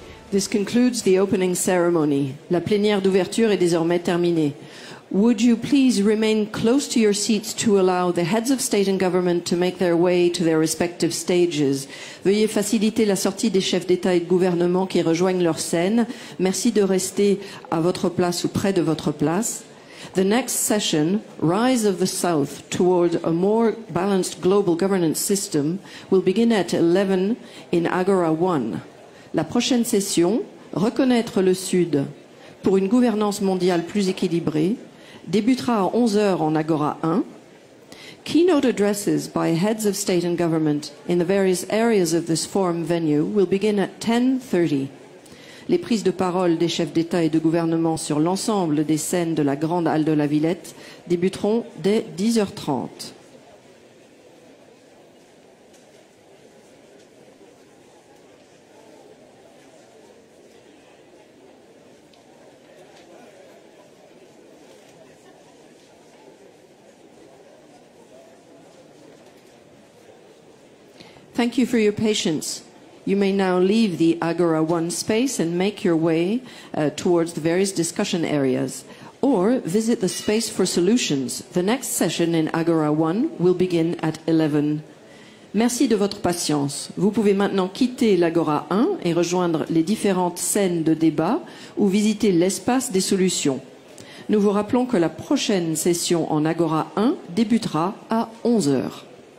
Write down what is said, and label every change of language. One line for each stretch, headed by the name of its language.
English: This concludes the opening ceremony.
French: La plénière d'ouverture est désormais terminée.
English: Would you please remain close to your seats to allow the heads of state and government to make their way to their respective stages?
French: Veuillez faciliter la sortie des chefs d'État et de gouvernement qui rejoignent leur scène. Merci de rester à votre place ou près de votre place.
English: The next session, Rise of the South Toward a More Balanced Global Governance System, will begin at 11 in Agora 1.
French: La prochaine session, Reconnaître le Sud pour une gouvernance mondiale plus équilibrée, débutera à 11 heures en Agora 1.
English: Keynote addresses by heads of state and government in the various areas of this forum venue will begin at 10:30.
French: Les prises de parole des chefs d'État et de gouvernement sur l'ensemble des scènes de la Grande Halle de la Villette débuteront dès 10h30.
English: Thank you for your patience. You may now leave the Agora 1 space and make your way towards the various discussion areas, or visit the Space for Solutions. The next session in Agora 1 will begin at 11.
French: Merci de votre patience. Vous pouvez maintenant quitter l'Agora 1 et rejoindre les différentes scènes de débat ou visiter l'espace des solutions. Nous vous rappelons que la prochaine session en Agora 1 débutera à 11 h.